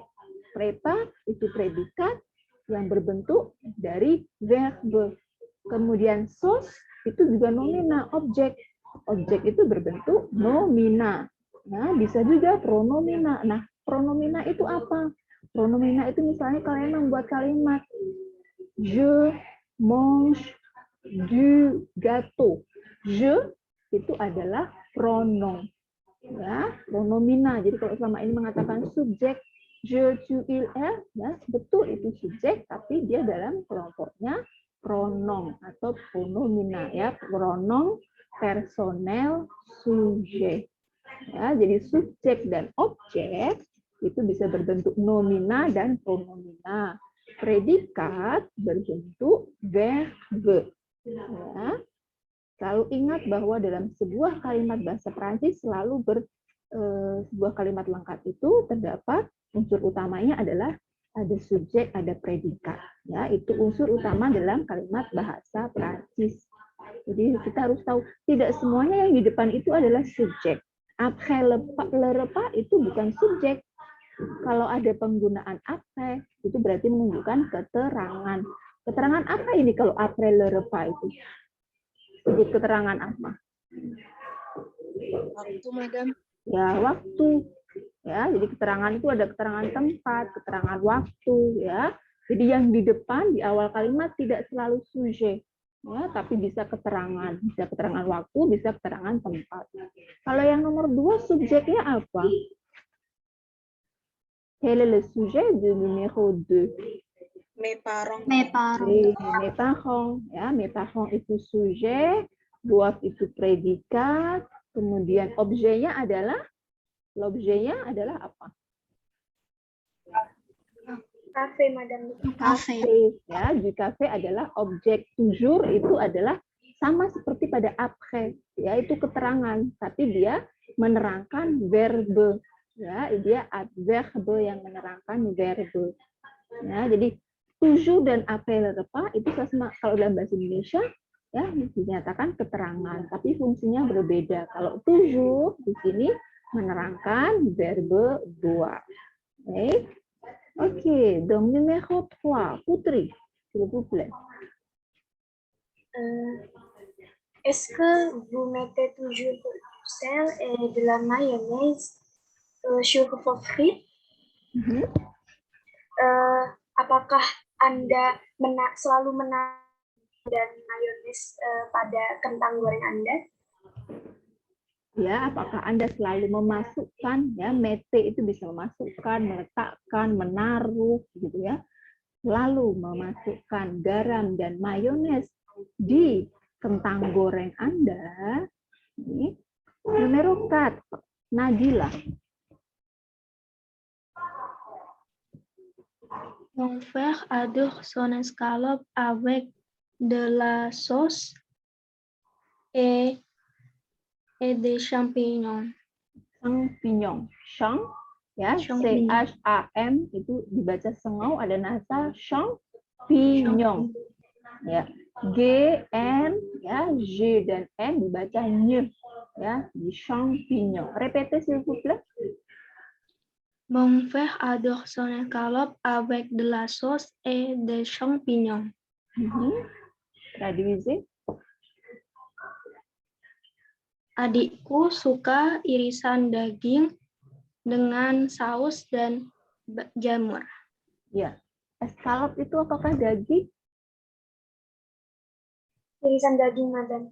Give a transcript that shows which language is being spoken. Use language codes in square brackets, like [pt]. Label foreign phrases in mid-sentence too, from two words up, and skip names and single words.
[id] Prepa itu predikat yang berbentuk dari verbe. Kemudian sos itu juga nomina, objek. Objek itu berbentuk nomina. Nah, bisa juga pronomina. Nah, pronomina itu apa? Pronomina itu misalnya kalian membuat kalimat [fr] je mange du gâteau. [id] Je itu adalah pronom. Ya, pronomina. Jadi kalau selama ini mengatakan subjek [fr] je, tu, il, elle, [id] ya, betul itu subjek, tapi dia dalam kelompoknya pronom atau pronomina, ya, [fr] pronom personel sujet. [id] Ya, jadi subjek dan objek itu bisa berbentuk nomina dan pronomina. Predikat berbentuk verbe. Ya. Selalu ingat bahwa dalam sebuah kalimat bahasa Prancis selalu sebuah kalimat lengkap itu terdapat unsur utamanya adalah ada subjek, ada predikat. Ya, itu unsur utama dalam kalimat bahasa Prancis. Jadi kita harus tahu tidak semuanya yang di depan itu adalah subjek. [fr] Après le repas [id] itu bukan subjek. Kalau ada penggunaan après itu berarti menunjukkan keterangan. Keterangan apa ini kalau [fr] après le repas [id] itu? Jadi keterangan apa? Waktu, Madam. Ya, waktu. Ya, jadi keterangan itu ada keterangan tempat, keterangan waktu, ya. Jadi yang di depan di awal kalimat tidak selalu sujet. Ya, tapi bisa keterangan waktu, bisa keterangan tempat. Kalau yang nomor 2 subjeknya apa? [fr] Quel est le sujet du numéro 2? Mes parents. Mes parents. Mes parents, [id] ya, [fr] mes parents [id] itu sujet, doivent itu predikat, kemudian objeknya adalah apa? Cafe, Madam. Cafe, ya, [fr] du cafe [id] adalah objek, toujours itu adalah sama seperti pada après, ya, itu keterangan, tapi dia menerangkan verbe, ya, dia adverbe yang menerangkan verbe. Ya, jadi toujours dan [fr] après le repas [id] itu sama kalau dalam bahasa Indonesia ya dinyatakan keterangan, tapi fungsinya berbeda. Kalau toujours di sini menerangkan [fr] verbe doit. Ok, donc numéro 3, Putri, s'il vous plaît. Est-ce que vous mettez toujours du sel et de la mayonnaise sur vos frites? [id] Apakah Anda selalu menaruh dan mayones pada kentang goreng Anda? Ya, apakah Anda selalu memasukkan, ya, mete itu bisa memasukkan, meletakkan, menaruh, gitu ya. Lalu memasukkan garam dan mayones di kentang goreng Anda. Ini numero 4, Nadila. [fr] Mon frère adore son escalope avec de la sauce et des champignons. Champignon, champ, [id] ya, C-H-A-M itu dibaca sengau, ada nasa champignon, ya, G-N, ya, G dan N dibaca ny, ya, di champignon. [fr] Répétez s'il vous plaît. Mon frère adore son escalope avec de la sauce et des champignons. Traduisez. [id] Adikku suka irisan daging dengan saus dan jamur. Ya, escalope itu apakah daging? Irisan daging, Madam.